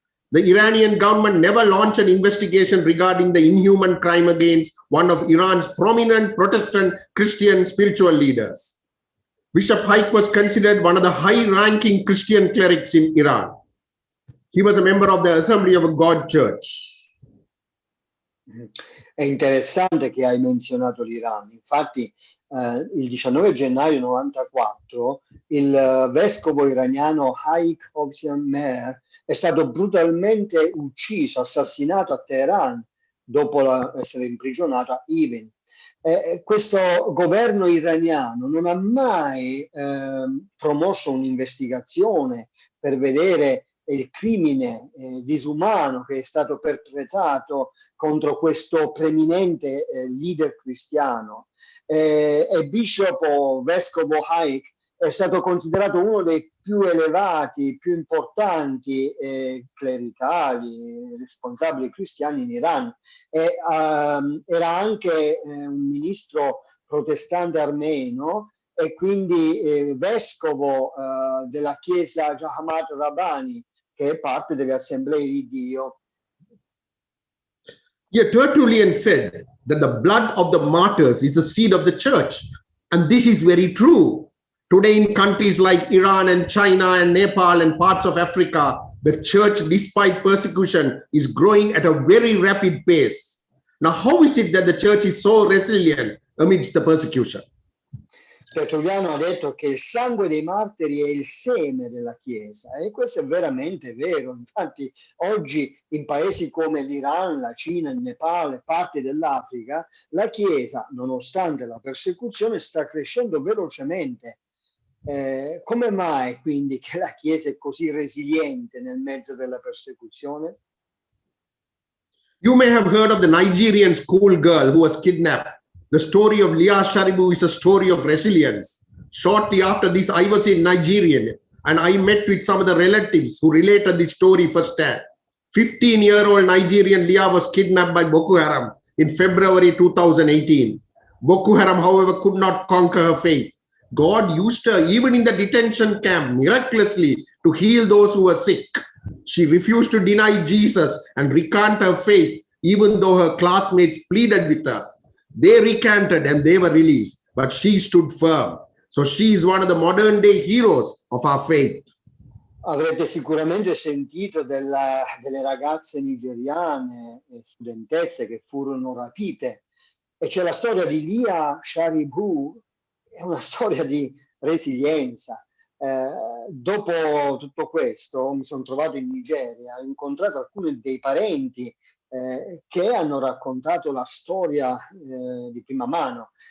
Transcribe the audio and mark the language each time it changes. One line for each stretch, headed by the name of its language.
English: The Iranian government never launched an investigation regarding the inhuman crime against one of Iran's prominent Protestant Christian spiritual leaders. Bishop Haik was considered one of the high-ranking Christian clerics in Iran. He was a member of the Assembly of God Church.
Italian: È interessante che hai menzionato l'Iran. Infatti, il 19 gennaio 94 il vescovo iraniano Haik Hossein è stato brutalmente ucciso, assassinato a Teheran dopo essere imprigionato a Evin. Questo governo iraniano non ha mai promosso un'investigazione per vedere il crimine disumano che è stato perpetrato contro questo preeminente leader cristiano. E vescovo Haik è stato considerato uno dei più elevati, più importanti clericali, responsabili cristiani in Iran. Era anche un ministro protestante armeno e quindi vescovo della chiesa Chiamati Rabbani, che è parte delle assemblee di Dio.
English: Tertullian said that the blood of the martyrs is the seed of the church. And this is very true. Today in countries like Iran and China and Nepal and parts of Africa, the church, despite persecution, is growing at a very rapid pace. Now, how is it that the church is so resilient amidst the persecution?
Italian: Tertulliano ha detto che il sangue dei martiri è il seme della Chiesa, e questo è veramente vero. Infatti oggi in paesi come l'Iran, la Cina, il Nepal e parti dell'Africa, la Chiesa, nonostante la persecuzione, sta crescendo velocemente. Come mai quindi che la Chiesa è così resiliente nel mezzo della persecuzione?
English: You may have heard of the Nigerian schoolgirl who was kidnapped. The story of Leah Sharibu is a story of resilience. Shortly after this, I was in Nigeria and I met with some of the relatives who related the story firsthand. 15-year-old Nigerian Leah was kidnapped by Boko Haram in February 2018. Boko Haram, however, could not conquer her fate. God used her even in the detention camp miraculously to heal those who were sick. She refused to deny Jesus and recant her faith, even though her classmates pleaded with her. They recanted and they were released, but she stood firm. So she is one of the modern day heroes of our faith.
Italian: Avrete sicuramente sentito delle ragazze nigeriane e studentesse che furono rapite, e c'è la storia di Leah Sharibu. È una storia di resilienza. Dopo tutto questo mi sono trovato in Nigeria, ho incontrato alcuni dei parenti che hanno raccontato la storia di prima mano.